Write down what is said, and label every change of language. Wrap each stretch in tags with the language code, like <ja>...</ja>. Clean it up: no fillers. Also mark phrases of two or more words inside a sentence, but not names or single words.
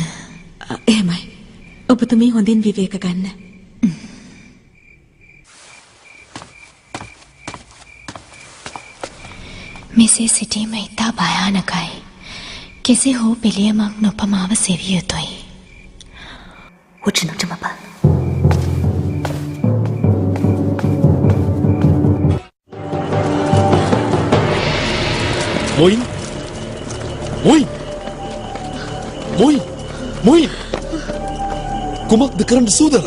<si>එහෙමයි. ඔබතුමී හොඳින් විවේක ගන්න. මෙසේ සිටීම ඉතා භයානකයි. කෙසේ හෝ පිළියමක් නොපමාව සෙවිය යුතුයි.</si> <zh>我只能这么办。</zh> <si>මොයින් මොයින් මොයින් මොයින් කුමක්ද කරන්න සූදානම?</si>